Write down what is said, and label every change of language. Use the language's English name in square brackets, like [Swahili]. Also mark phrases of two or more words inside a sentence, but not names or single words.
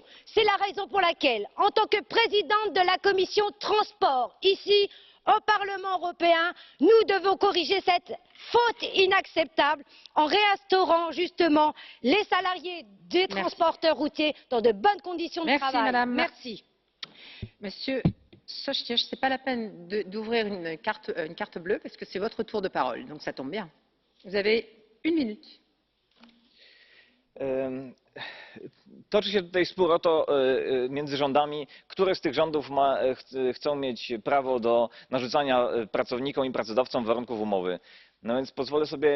[French] C'est la raison pour laquelle, en tant que présidente de la commission transport, ici, au Parlement européen, nous devons corriger cette faute inacceptable en réinstaurant justement les salariés des transporteurs routiers dans de bonnes conditions de travail. Madame. Merci. Monsieur Sośnierz, ce n'est pas la peine d'ouvrir une carte bleue parce que c'est votre tour de parole, donc ça tombe bien. Vous avez une minute. [Polish] Toczy się tutaj spór o to między rządami, które z tych rządów chcą mieć prawo do narzucania pracownikom i pracodawcom warunków umowy. No więc pozwolę sobie